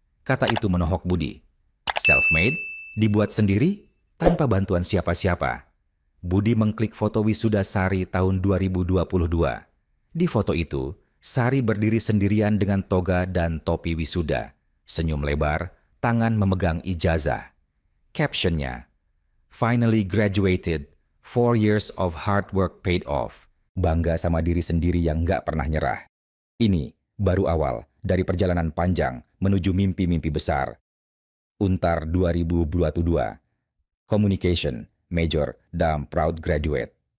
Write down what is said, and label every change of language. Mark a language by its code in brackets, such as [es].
[id] Kata itu menohok Budi. Self-made? Dibuat sendiri? Tanpa bantuan siapa-siapa. Budi mengklik foto wisuda Sari tahun 2022. Di foto itu, Sari berdiri sendirian dengan toga dan topi wisuda. Senyum lebar, tangan memegang ijazah. [en] Captionnya, "Finally graduated, 4 years of hard work paid off." [id] Bangga sama diri sendiri yang gak pernah nyerah. Ini baru awal dari perjalanan panjang menuju mimpi-mimpi besar. Untar 2022. [en] Communication, Major, dan Proud Graduate.